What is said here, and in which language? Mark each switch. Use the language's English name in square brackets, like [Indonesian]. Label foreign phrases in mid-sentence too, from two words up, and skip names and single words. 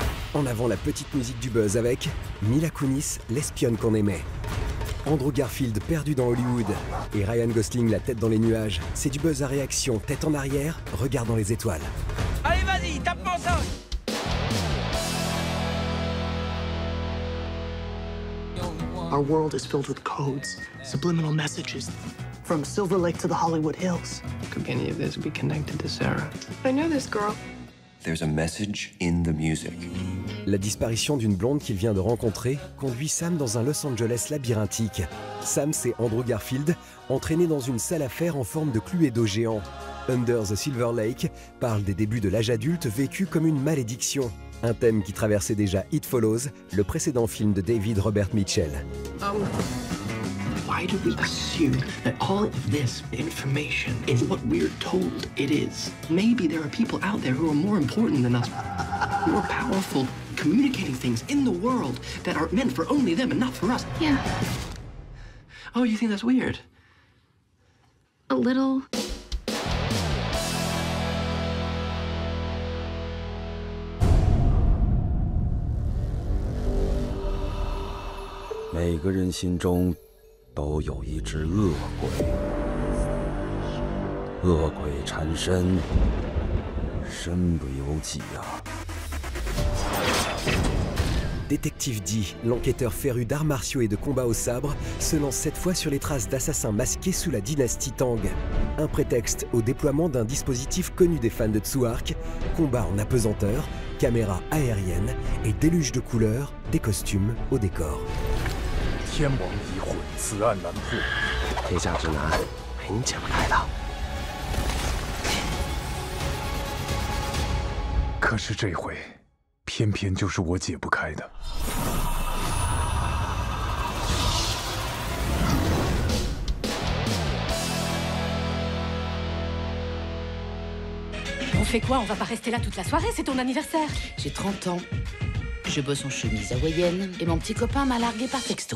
[French] En avant la petite musique du buzz avec Mila Kunis, l'espionne qu'on aimait. Andrew Garfield perdu dans Hollywood et Ryan Gosling la tête dans les nuages. C'est du buzz à réaction, tête en arrière, regard dans les étoiles. Allez, vas-y, tape-moi ça! [English] Our world is filled with codes, subliminal messages, from Silver Lake to the Hollywood Hills. Could any of this be connected to Sarah? I know this girl. There's a message in the music. [French] La disparition d'une blonde qu'il vient de rencontrer conduit Sam dans un Los Angeles labyrinthique. Sam, c'est Andrew Garfield, entraîné dans une salle à fer en forme de Cluedo géant. Under the Silver Lake parle des débuts de l'âge adulte vécu comme une malédiction. Un thème qui traversait déjà It Follows, le précédent film de David Robert Mitchell. [English] Why do we assume that all of this information is what we're told it is? Maybe there are people out there who are more important than us, more powerful, communicating things in the world that are meant for only them and not for us. Yeah, Oh, you think that's weird? a little. [Chinese] 每个人心中都有一只恶鬼，恶鬼缠身，身不由己啊。 [French] Détective D, l'enquêteur féru d'arts martiaux et de combats au sabre, se lance cette fois sur les traces d'assassins masqués sous la dynastie Tang. Un prétexte au déploiement d'un dispositif connu des fans de Tsuark, combat en apesanteur, caméra aérienne et déluge de couleurs, des costumes au décor. [Chinese] 天网已混，此案难破。天下之难，没你解不开的。可是这回，偏偏就是我解不开的。 [French] On fait quoi? On va pas rester là toute la soirée, c'est ton anniversaire. J'ai 30 ans. Je bosse en chemise hawaïenne et mon petit copain m'a largué par texto.